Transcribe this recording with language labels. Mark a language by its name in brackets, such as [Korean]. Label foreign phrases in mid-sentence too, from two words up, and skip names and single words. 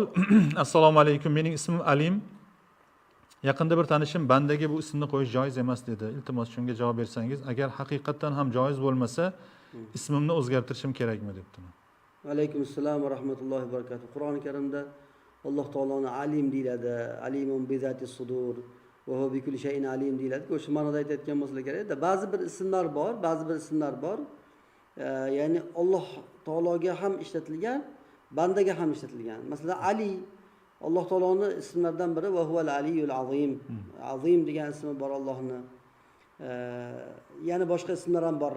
[Arabic] Assalomu alaykum. [Uzbek] Mening ismim Alim. Yaqinda bir tanishim bandaga bu ismni qo'yish joiz emas dedi. Iltimos shunga javob bersangiz, agar haqiqatan ham joiz bo'lmasa, ismimni o'zgartirishim kerakmi debdi. [Arabic] Alaykum assalom va rahmatullohi va barakatuh. [Uzbek] Qur'oni Karimda Alloh taoloni Alim deyiladi. [Arabic] Alimun bi zati sudur va huwa bi kulli shay'in alim deyiladi. [Uzbek] O'sha ma'noda aytayotgan bo'lsa kerak-da. Ba'zi bir ismlar bor. Ya'ni Alloh taologa ham ishlatilgan, bandaga ham ishlatilgan. Masalan, Ali Alloh taoloning ismlaridan biri [Arabic] va huval aliyul azim. [Uzbek] Azim degan ismi bor Allohning. Yana boshqa ismlar ham bor.